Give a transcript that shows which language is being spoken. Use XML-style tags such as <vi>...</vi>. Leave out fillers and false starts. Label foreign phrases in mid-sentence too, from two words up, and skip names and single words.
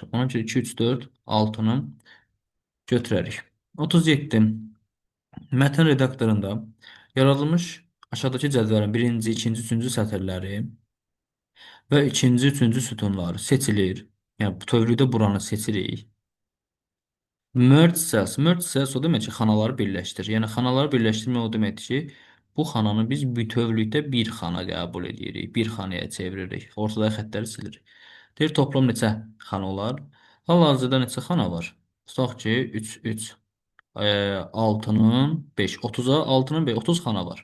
<az>Ona görə 2, 3, 4, 6-nı götürərik. 37. Mətn redaktorunda yaradılmış aşağıdakı cədvəlin birinci, ikinci, üçüncü sətirləri və ikinci, üçüncü sütunları seçilir. Yəni bütövlükdə buranı seçirik.</az> <en>Merge cells. Merge cells</en> <az>o demək ki, xanaları birləşdir. Yəni xanaları birləşdirmək o deməkdir ki, bu xananı biz bütövlükdə bir xana qəbul edirik. Bir xanaya çeviririk. Ortadakı xəttləri silirik. Deyir toplam neçə xana olar? Hal-hazırda neçə xana var? Tutaq ki, 3, 3, 6-nın 5, 30-a 6-nın 5, 30 xana var.</az>